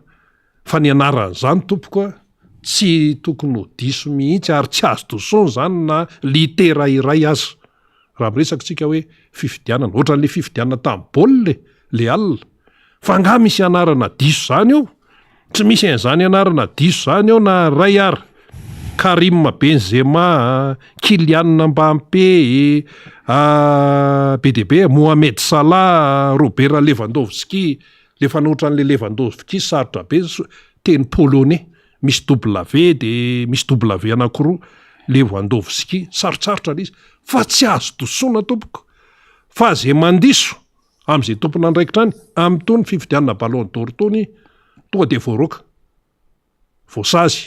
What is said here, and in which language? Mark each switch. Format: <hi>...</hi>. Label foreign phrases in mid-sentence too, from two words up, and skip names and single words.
<mg>Fa ny anaran'izany tompoko tsy tokony ho diso mihitsy ary tsy azo tosony zany na litera iray aza. Raha miresaka tsika hoe fifidianana, ohatran'le fifidianana tamin'ny baolina le alina. Fa nga misy anarana diso zany io? Tsy misy an'izany anarana diso zany io na ray ary. Karim Benzema, Kylian Mbappé, BDB, Mohamed Salah, Robert Lewandowski, le fanohatran'le Lewandowski sarotra be teny polonais, misy W de misy W anankiroa, Lewandowski sarotsarotra izy fa tsy azo tosona tompoko. Fa zay mandiso am'izay tompona andraikitrany amin'ny tony fifidianana ballon d'or tony tonga de voaroka voasazy.</mg>